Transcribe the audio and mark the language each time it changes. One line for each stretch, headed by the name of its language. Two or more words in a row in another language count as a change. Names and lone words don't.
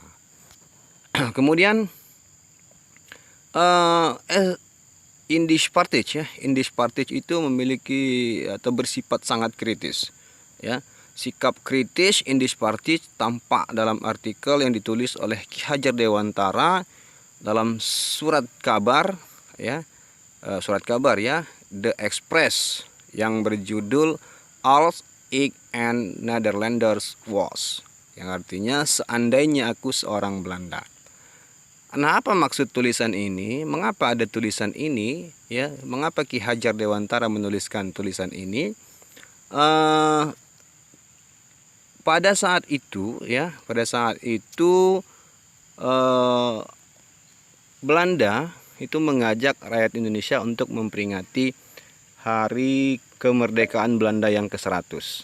Indonesian: Kemudian Indisch Partij ya, Indisch Partij itu memiliki atau bersifat sangat kritis ya. Sikap kritis Indisch Partij tampak dalam artikel yang ditulis oleh Ki Hajar Dewantara dalam surat kabar ya, The Express yang berjudul Als ik een Nederlanders was, yang artinya seandainya aku seorang Belanda. Nah, apa maksud tulisan ini? Mengapa ada tulisan ini? Ya, mengapa Ki Hajar Dewantara menuliskan tulisan ini? Pada saat itu, Belanda itu mengajak rakyat Indonesia untuk memperingati Hari Kemerdekaan Belanda yang ke-100.